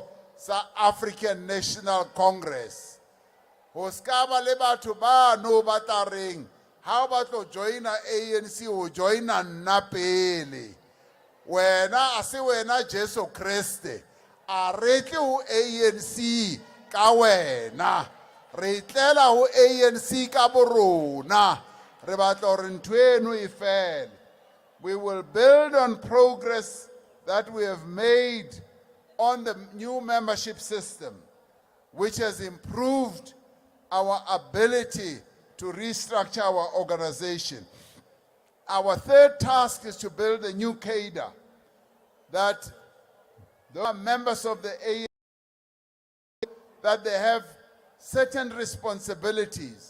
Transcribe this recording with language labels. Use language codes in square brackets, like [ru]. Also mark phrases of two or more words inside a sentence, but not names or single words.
[st] sa African National Congress ho ska ba le batho ba no ba tla reng ha ba tlo joina ANC o joina nna pele wena a se wena Jesu Kriste a re tle ho ANC ka wena re tlela ho ANC ka borona re batla hore ntho eno e fele. [en] We will build on progress that we have made on the new membership system, which has improved our ability to restructure our organization. Our third task is to build a new cadre that the members of the ANC, that they have certain responsibilities.